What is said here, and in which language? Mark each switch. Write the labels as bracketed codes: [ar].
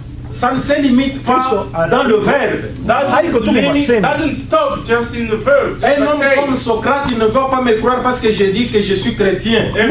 [fr] Ça ne se limite pas dans le verbe. [en] Doesn't stop just in the verb. [fr] Un homme comme Socrate, il ne va pas me croire parce que je dis que je suis chrétien.